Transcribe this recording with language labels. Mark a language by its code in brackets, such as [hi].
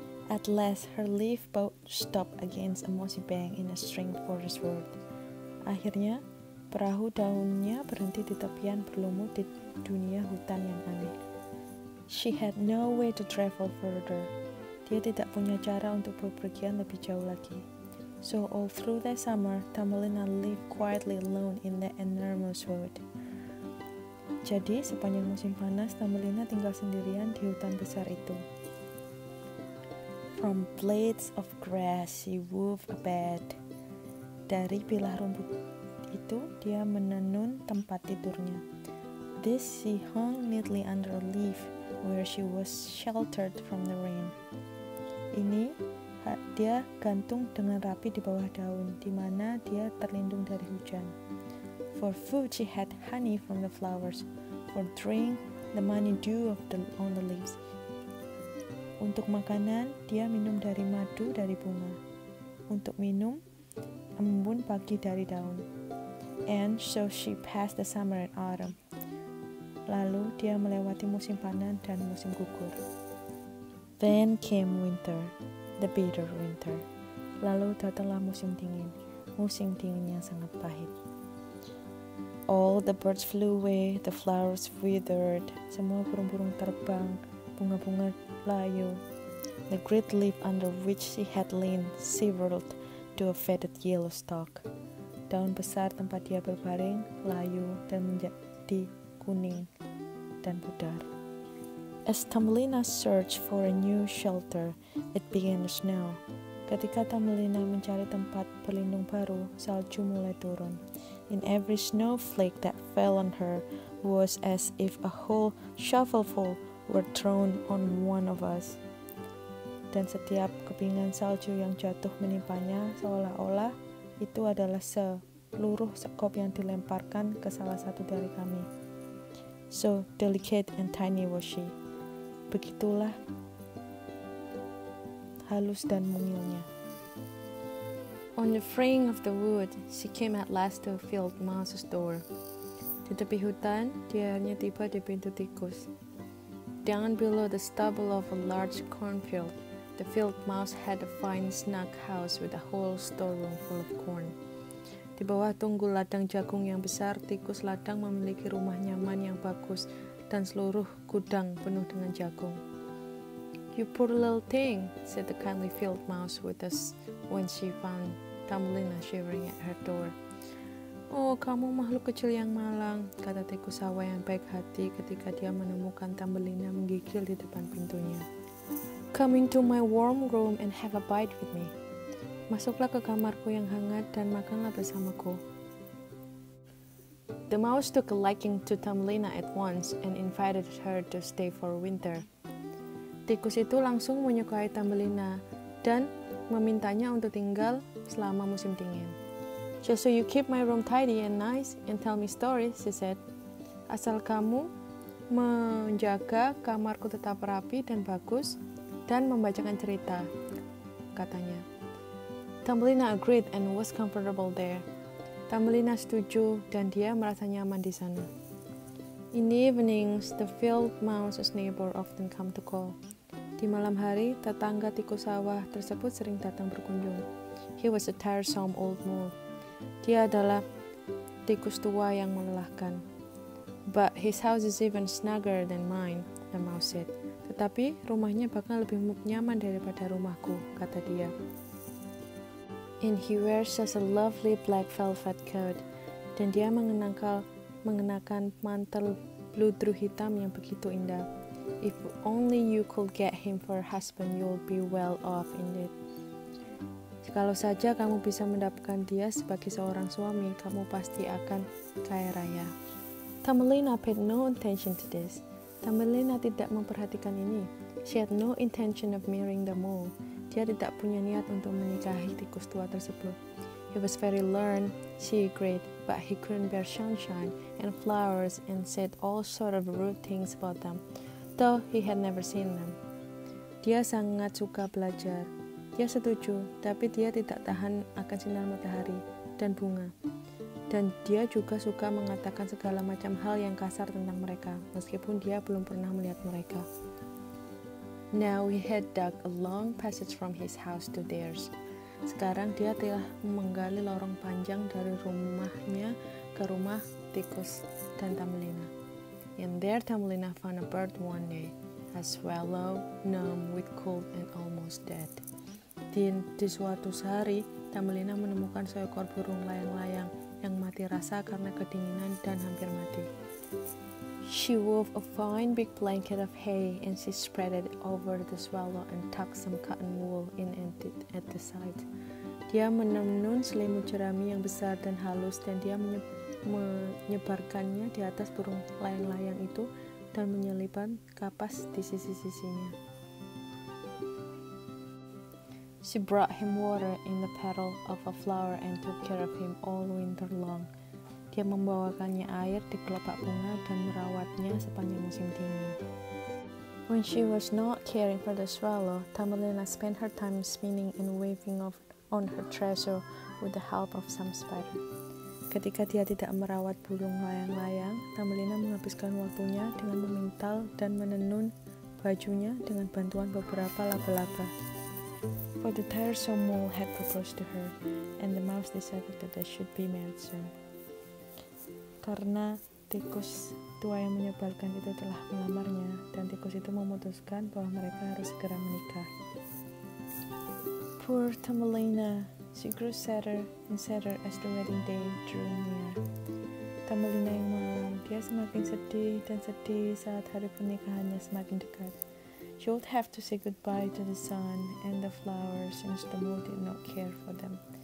[en] At last, her leaf boat stopped against a mossy bank in a strange forest road. [id] Akhirnya, perahu daunnya berhenti di tepian berlumut di dunia hutan yang aneh. [en] She had no way to travel further. [id] Dia tidak punya cara untuk bepergian lebih jauh lagi. [en] So all through that summer, Thumbelina lived quietly alone in that enormous wood. [id] Jadi, sepanjang musim panas, Thumbelina tinggal sendirian di hutan besar itu. [en] From blades of grass, she wove a bed. [id] Dari bilah rumput itu, dia menenun tempat tidurnya. [en] This she hung neatly under a leaf, where she was sheltered from the rain. [id] Ini dia gantung dengan rapi di bawah daun, di mana dia terlindung dari hujan. [en] For food she had honey from the flowers, for drink the money dew on the leaves. [id] Untuk makanan dia minum dari madu dari bunga. Untuk minum embun pagi dari daun. [en] And so she passed the summer and autumn. [id] Lalu dia melewati musim panen dan musim gugur. [en] Then came winter, the bitter winter. [id] Lalu datanglah musim dingin yang sangat pahit. [en] All the birds flew away, the flowers withered. [id] Semua burung-burung terbang, bunga-bunga layu. [en] The great leaf under which she had leaned shivered to a faded yellow stalk. [id] Daun besar tempat dia berbaring layu dan menjadi kuning dan pudar. [en] As Thumbelina searched for a new shelter, it began to snow. [id] Ketika Thumbelina mencari tempat berlindung baru, salju mulai turun. [en] In every snowflake that fell on her was as if a whole shovelful were thrown on one of us. [id] Dan setiap kepingan salju yang jatuh menimpanya seolah-olah itu adalah seluruh sekop yang dilemparkan ke salah satu dari kami. [en] So delicate and tiny was she. [id] Begitulah halus dan mungilnya. [en] On the fringe of the wood, she came at last to a field mouse's door. [id] Di tepi hutan, dia hanya tiba di pintu tikus. [en] Down below the stubble of a large cornfield, the field mouse had a fine snug house with a whole storeroom full of corn. [id] Di bawah tunggul ladang jagung yang besar, tikus ladang memiliki rumah nyaman yang bagus dan seluruh gudang penuh dengan jagung. [en] You poor little thing, said the kindly field mouse with us when she found Thumbelina shivering at her door. [id] Oh, kamu makhluk kecil yang malang, kata tikus sawah yang baik hati ketika dia menemukan Thumbelina menggigil di depan pintunya. [en] Come into my warm room and have a bite with me. [id] Masuklah ke kamarku yang hangat dan makanlah bersamaku. [en] The mouse took a liking to Thumbelina at once and invited her to stay for winter. [id] Tikus itu langsung menyukai Thumbelina dan memintanya untuk tinggal selama musim dingin. [en] Just so you keep my room tidy and nice and tell me stories, she said. [id] Asal kamu menjaga kamarku tetap rapi dan bagus dan membacakan cerita, katanya. [en] Thumbelina agreed and was comfortable there. [id] Thumbelina setuju dan dia merasa nyaman di sana. [en] In the evenings, the field mouse's neighbor often come to call. [id] Di malam hari, tetangga tikus sawah tersebut sering datang berkunjung. [en] He was a tiresome old mole. [id] Dia adalah tikus tua yang melelahkan. [en] But his house is even snugger than mine, the mouse said. [id] Tetapi rumahnya bahkan lebih nyaman daripada rumahku, kata dia. [en] And he wears such a lovely black velvet coat. [id] Dan dia mengenakan mantel bludru hitam yang begitu indah. [en] If only you could get him for a husband, you'll be well off indeed. [id] Kalau saja kamu bisa mendapatkan dia sebagai seorang suami, kamu pasti akan kaya raya. [en] Thumbelina paid no attention to this. [id] Thumbelina tidak memperhatikan ini. [en] She had no intention of marrying the mole. [id] Dia tidak punya niat untuk menikahi tikus tua tersebut. [en] He was very learned, she agreed, but he couldn't bear sunshine and flowers and said all sort of rude things about them, though he had never seen them. [id] Dia sangat suka belajar. Dia setuju, tapi dia tidak tahan akan sinar matahari dan bunga. Dan dia juga suka mengatakan segala macam hal yang kasar tentang mereka, meskipun dia belum pernah melihat mereka. [en] Now he had dug a long passage from his house to theirs. [id] Sekarang dia telah menggali lorong panjang dari rumahnya ke rumah tikus dan Thumbelina. [en] And there Thumbelina found a bird one day, a swallow, numb with cold and almost dead. [id] Di suatu hari, Thumbelina menemukan seekor burung layang-layang yang mati rasa karena kedinginan dan hampir mati. [en] She wove a fine big blanket of hay and she spread it over the swallow and tucked some cotton wool in at the side. [id] Dia menenun selimut jerami yang besar dan halus dan dia menyebarkannya di atas burung layang-layang itu dan menyelipkan kapas di sisi-sisinya. [en] She brought him water in the petal of a flower and took care of him all winter long. [id] Dia membawakannya air di kelopak bunga dan merawatnya sepanjang musim dingin. [en] When she was not caring for the swallow, Thumbelina spent her time spinning and weaving of on her treasure with the help of some spider. [id] Ketika dia tidak merawat burung layang-layang, Thumbelina menghabiskan waktunya dengan memintal dan menenun bajunya dengan bantuan beberapa laba-laba. [en] For the tiresome mole had proposed to her, and the mouse decided that they should be married soon. [id] Karena tikus tua yang menyebalkan itu telah melamarnya, dan tikus itu memutuskan bahwa mereka harus segera menikah. [en] Poor Thumbelina, she grew sadder and sadder as the wedding day drew near. [id] Thumbelina yang malang, dia semakin sedih dan sedih saat hari pernikahannya semakin dekat. [en] She would have to say goodbye to the sun and the flowers since the mole did not care for them.